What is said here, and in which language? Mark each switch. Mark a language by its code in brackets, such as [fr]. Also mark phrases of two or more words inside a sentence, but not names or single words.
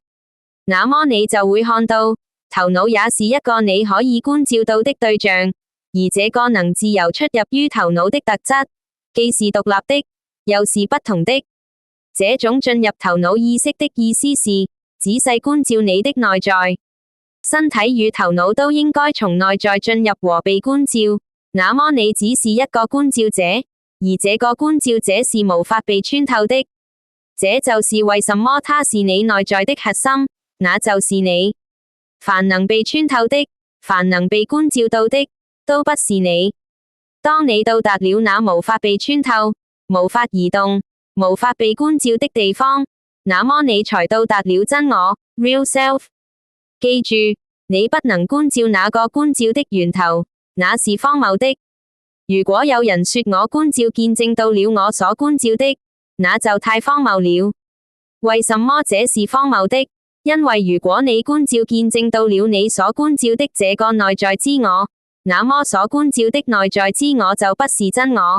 [zh] 那麼你就會看到，頭腦也是一個你可以觀照到的對象，而這個能自由出入於頭腦的特質，既是獨立的，又是不同的。這種進入頭腦意識的意思是，仔細觀照你的內在。身體與頭腦都應該從內在進入和被觀照，那麼你只是一個觀照者，而這個觀照者是無法被穿透的。這就是為什麼它是你內在的核心，那就是你。凡能被穿透的，凡能被觀照到的，都不是你。當你到達了那無法被穿透、無法移動、無法被觀照的地方，那麼你才到達了真我 [en] （Real Self）。 [zh] 記住，你不能觀照那個觀照的源頭，那是荒謬的。如果有人說我觀照見證到了我所觀照的，那就太荒謬了。為什麼這是荒謬的？因為如果你觀照見證到了你所觀照的這個內在之我，那麼所觀照的內在之我就不是真我。